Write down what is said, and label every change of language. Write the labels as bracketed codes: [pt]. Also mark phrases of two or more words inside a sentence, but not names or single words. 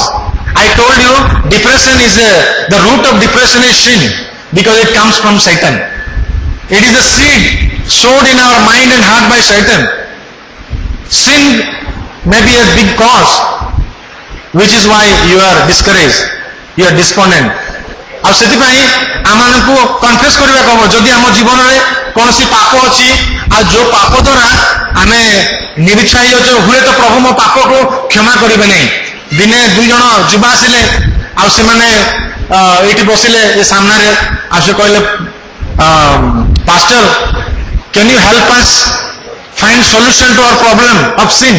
[en] I told you depression is the root of depression is sin, because it comes from Satan. It is a seed sowed in our mind and heart by Satan. Sin may be a big cause, which is why you are discouraged, you are despondent. [or] ଆଉ ସେଥିପାଇଁ ଆମମାନଙ୍କୁ କନଫେସ୍ କରିବାକୁ ହେବ ଯଦି ଆମ ଜୀବନରେ କୌଣସି ପାପ ଅଛି, ଆଉ ଯୋଉ ପାପ ଦ୍ୱାରା ଆମେ ନିରୁତ୍ସାହୀ ଅଛୁ, ହୁଏତ ପ୍ରଭୁ ମୋ ପାପକୁ କ୍ଷମା କରିବେ ନାହିଁ। ଦିନେ 2 ଜଣ ଯୁବା ଆସିଲେ, ଆଉ ସେମାନେ ଏଇଠି ବସିଲେ ଏ ସାମ୍ନାରେ, ଆଉ ସେ କହିଲେ ପାଷ୍ଟର, [en] Can you help us find solution to our problem of sin?